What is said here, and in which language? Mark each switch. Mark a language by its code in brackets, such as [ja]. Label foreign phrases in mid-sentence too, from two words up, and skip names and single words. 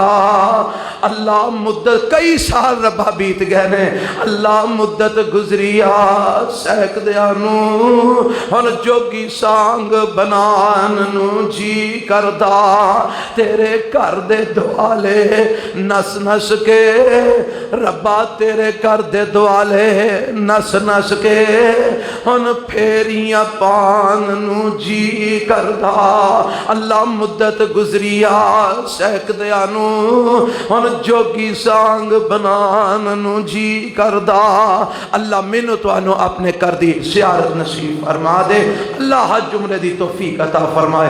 [pa] اللہ مدت کئی سال ربا بیت گئے نے، اللہ مدت گزریا شیخ دیانو، ہن جوگی سانگ بنان نو جی کردا۔ تیرے گھر دے دوالے نس نس کے ربا، تیرے گھر دے دوالے نس نس کے ہن پھیریاں پان نو جی کردا۔ اللہ مدت گزریا شیخ دیانو، ہن جوگی سانگ بنان نو جی کردا۔ اللہ مینوں تانوں اپنے کر دی زیارت نصیب فرما دے۔ اللہ حج عمرے دی توفیق عطا فرمائے۔